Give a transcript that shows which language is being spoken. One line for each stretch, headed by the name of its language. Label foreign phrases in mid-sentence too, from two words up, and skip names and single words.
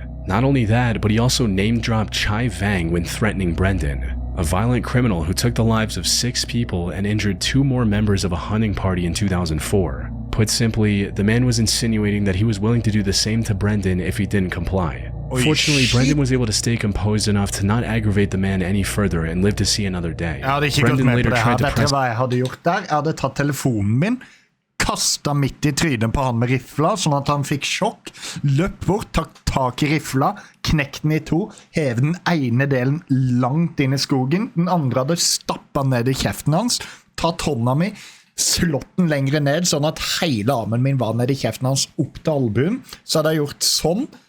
English: Not only that, but he also name-dropped Chai Vang when threatening Brendan, a violent criminal who took the lives of 6 people and injured 2 more members of a hunting party in 2004. Put simply, the man was insinuating that he was willing to do the same to Brendan if he didn't comply. Fortunately, Brendan was able to stay composed enough to not aggravate the man any further and live to see another day.
Norwegian: Jeg hadde ikke gått med på det her. Vet dere hva jeg hadde gjort der? Jeg hadde tatt telefonen min, kastet midt i trynet på han med rifla, sånn at han fikk sjokk, løpt bort, tatt tak i rifla, knekt den i 2, hevet den ene delen langt inn i skogen, den andre hadde stappet ned i kjeften hans, tatt hånda mi, slått den lengre ned, sånn at hele armen min var ned i kjeften hans opp til albuen, så hadde jeg gjort sånn,